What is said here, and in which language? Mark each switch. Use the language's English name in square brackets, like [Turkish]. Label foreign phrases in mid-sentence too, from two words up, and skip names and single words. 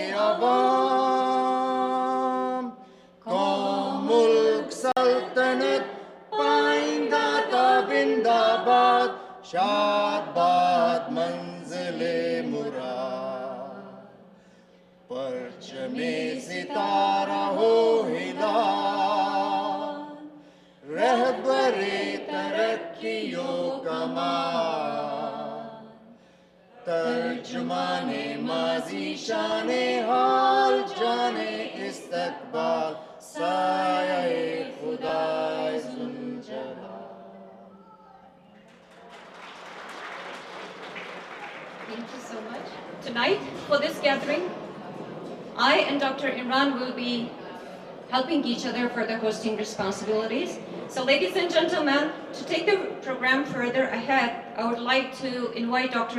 [Urdu] عوام، قوم ملک سلطنت پائندہ تابندہ باد، شاد باد منزلِ مراد، پرچمِ ستارہ و ہلال, رہبرِ ترقیوں کمال، ترجمانِ ماضی شانِ حال جانِ استقبال، سایۂ خدائے ذوالجلال. [English] Thank you so much. Tonight, for this gathering, I and Dr. Imran will be helping each other for the hosting responsibilities. So ladies and gentlemen, to take the program further ahead, I would like to invite Dr.